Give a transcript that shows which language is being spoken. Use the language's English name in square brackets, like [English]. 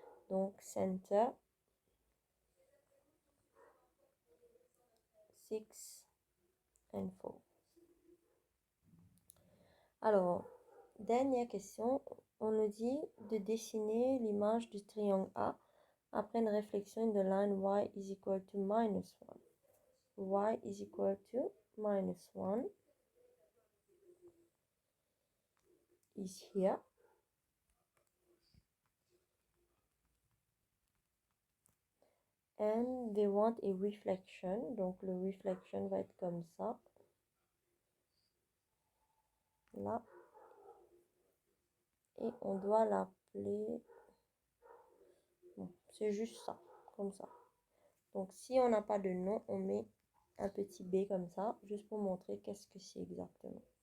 [French] Donc, [English] center 6 and 4. [French] Alors, dernière question, on nous dit de dessiner l'image du triangle A après une réflexion de [English] line y is equal to minus 1. Y is equal to minus 1 is here. And they want a reflection. [French] Donc, le reflection va être comme ça. Là. Et on doit l'appeler... Bon, c'est juste ça, comme ça. Donc, si on n'a pas de nom, on met un petit b comme ça, juste pour montrer qu'est-ce que c'est exactement.